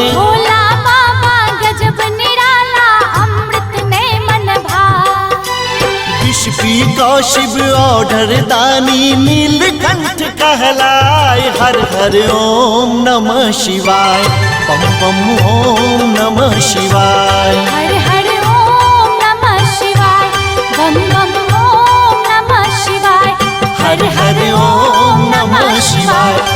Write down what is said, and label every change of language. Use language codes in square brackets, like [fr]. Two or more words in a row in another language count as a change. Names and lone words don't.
[bho] भोला बाबा गजब निराला अमृत ने मन भाए। विष पी कौशिव ओढ़र दानी नीलकंठ कहलाए। [sa] हरि हरि ओम नमः शिवाय। बम बम ओम नमः शिवाय। हरि हरि ओम नमः शिवाय। बम बम ओम नमः शिवाय। हरि हरि ओम नमः शिवाय।